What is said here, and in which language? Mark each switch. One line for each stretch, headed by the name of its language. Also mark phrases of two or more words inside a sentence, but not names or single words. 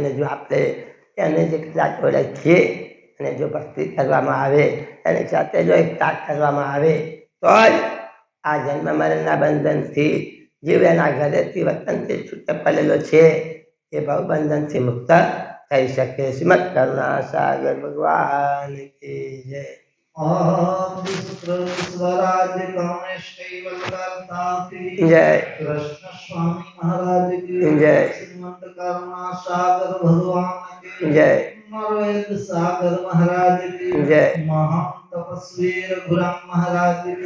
Gujarati: અને જો આપણે એને જે કદાચ ઓળખીએ અને જો ભક્તિ કરવામાં આવે એની સાથે જો એકતા કરવામાં આવે તો જ આ જન્મ મરણના બંધનથી જીવ એના ઘરેથી વતનથી છૂટો પડેલો છે એ ભવબંધનથી મુક્ત થઈ શકે.
Hindi: श्रीमद करुणा सागर भगवान की जय. स्वराज गणेश कैवल करता जय कृष्ण स्वामी महाराज की जय श्रीमंत करुणा सागर भगवान की जय नरवेद सागर महाराज की जय महान तपस्वी रघुराम महाराज की